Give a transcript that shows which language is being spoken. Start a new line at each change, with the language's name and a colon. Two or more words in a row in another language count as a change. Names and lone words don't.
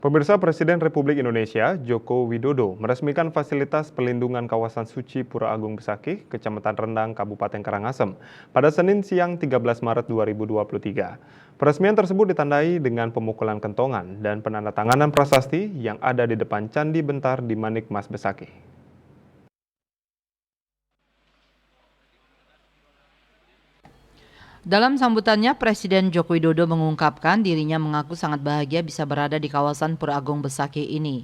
Indonesian: Pemirsa, Presiden Republik Indonesia Joko Widodo meresmikan fasilitas pelindungan kawasan suci Pura Agung Besakih, Kecamatan Rendang, Kabupaten Karangasem, pada Senin siang 13 Maret 2023. Peresmian tersebut ditandai dengan pemukulan kentongan dan penandatanganan prasasti yang ada di depan Candi Bentar di Manikmas Besakih. Dalam sambutannya, Presiden Joko Widodo mengungkapkan dirinya mengaku sangat bahagia bisa berada di kawasan Pura Agung Besakih ini.